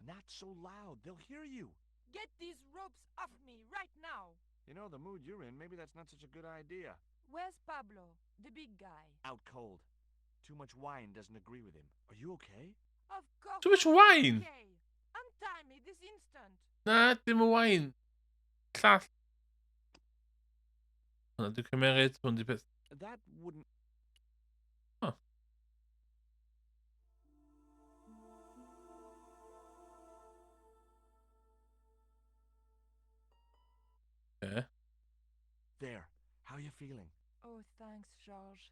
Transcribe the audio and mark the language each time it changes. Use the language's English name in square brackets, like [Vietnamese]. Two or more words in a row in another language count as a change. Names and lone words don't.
[English] Not so loud. They'll hear you. Get these ropes off me right now. You know, the mood you're in, maybe that's not such a good idea. Where's Pablo, the big guy? Out cold. Too much wine doesn't agree with him. Are you okay? Of course. Too much I'm wine. Okay. Untie me this instant. [Welsh] Na, dim y wine. Llall. Hwna, dwi'n cymeryd hwn di beth. [English] That wouldn't... Huh. Okay. There. How you feeling? Oh, thanks, Georges.